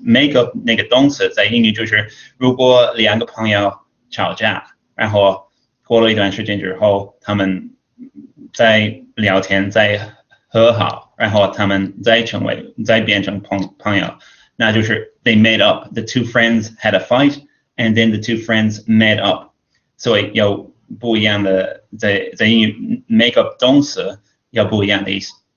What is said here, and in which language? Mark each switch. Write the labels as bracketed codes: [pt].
[zh] make up 那个动词在英语就是，如果两个朋友吵架，然后过了一段时间之后，他们在聊天，在和好，然后他们再变成朋友，那就是 [en] they made up. The two friends had a fight and then the two friends met up. [zh] 所以有不一样的在英语 make up 动词有不一样的意思。